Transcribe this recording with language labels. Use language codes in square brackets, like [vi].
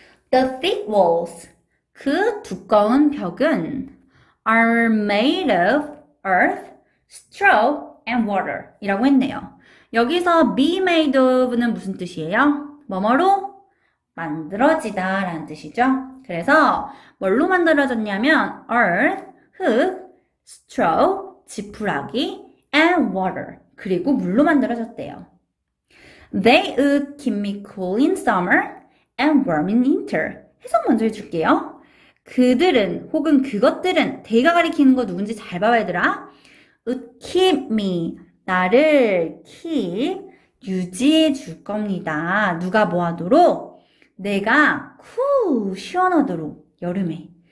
[en] The thick walls, [ko] 그 두꺼운 벽은 [en] are made of earth, straw, and water [ko] 이라고 했네요. 여기서 be made of는 무슨 뜻이에요? 뭐뭐로 만들어지다 라는 뜻이죠. 그래서 뭘로 만들어졌냐면 earth, 흙, straw, 지푸라기, and water, 그리고 물로 만들어졌대요. [en] They would keep me cool in summer and warm in winter. [ko] 해석 먼저 해줄게요. 그들은 혹은 그것들은, 대가 가리키는 거 누군지 잘 봐야 얘들아. [en] would keep me, [ko] 나를 keep, 유지해 줄 겁니다. 누가 뭐 하도록? 내가 cool, 시원하도록, 여름에.